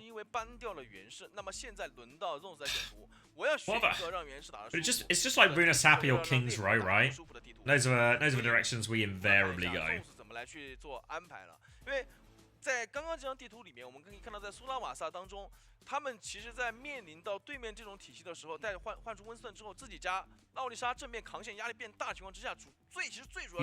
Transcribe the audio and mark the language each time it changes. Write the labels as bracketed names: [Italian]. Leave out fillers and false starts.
[Chinese] 因为搬掉了原氏，那么现在轮到 Zones 来选图。我要选一个让原氏打得舒服。 [English] It's just like Runa Sappy or King's Row, right? Those are the directions we invariably go. [Chinese] 怎么来去做安排了？因为在刚刚这张地图里面，我们可以看到，在苏拉瓦萨当中，他们其实在面临到对面这种体系的时候，在换出温斯顿之后，自己家奥利莎正面扛线压力变大的情况之下，其实最主要。